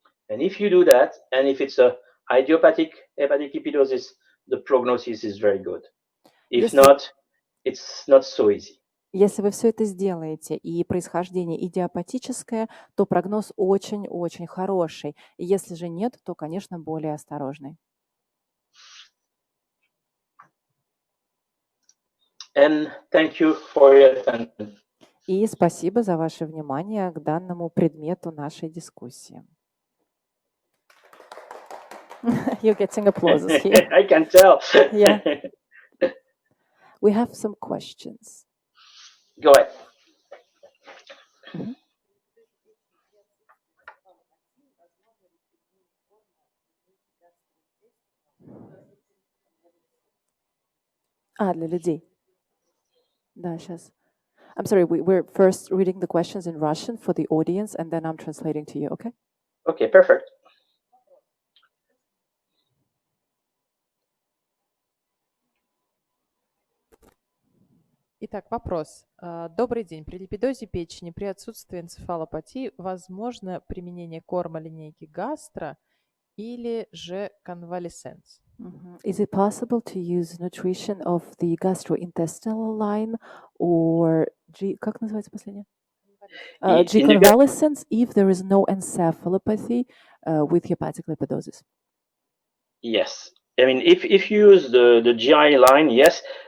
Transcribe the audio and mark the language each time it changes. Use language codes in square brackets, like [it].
[en] And if you do that, and if it's a idiopathic hepatic lipidosis, the prognosis is very good. If not, it's not so easy. [ru] Если вы все это сделаете, и происхождение идиопатическое, то прогноз очень-очень хороший. И если же нет, то, конечно, более осторожный. [en] And thank you for your attention. [ru] И спасибо за ваше внимание к данному предмету нашей дискуссии. [en] You're getting applause here. I can tell. Yeah. We have some questions. Go ahead. Mm-hmm. [ru] Для людей. Да, сейчас. [en] I'm sorry, we're first reading the questions in Russian for the audience, and then I'm translating to you, okay? Okay, perfect. [ru] Итак, вопрос. Добрый день. При липидозе печени, при отсутствии энцефалопатии, возможно применение корма линейки гастро или же конвалесценс? [en] Is it possible to use nutrition of the gastrointestinal line or [ru] как называется последнее? [en] G-convalescence if there is no encephalopathy with hepatic lipidosis? Yes. I mean, if you use the GI line, yes.